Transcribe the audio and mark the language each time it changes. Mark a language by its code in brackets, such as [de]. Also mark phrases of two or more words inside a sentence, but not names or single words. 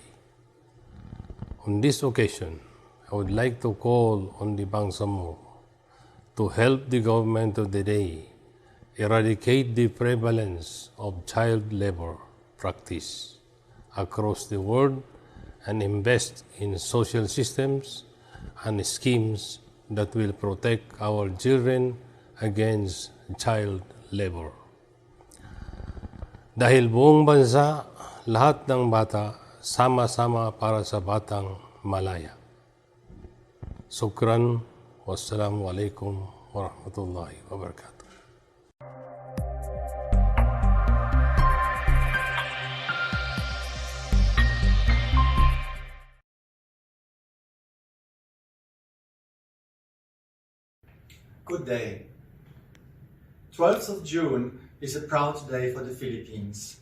[en] On this occasion, I would like to call on the Bangsamoro to help the government of the day eradicate the prevalence of child labor practice across the world and invest in social systems and schemes that will protect our children against child labor. [tl] Dahil buong bansa, lahat ng bata, sama-sama para sa batang malaya. [ar] Shukran. والسلام عليكم ورحمة الله وبركاته. [en] Good day. 12th of June is a proud day for the Philippines.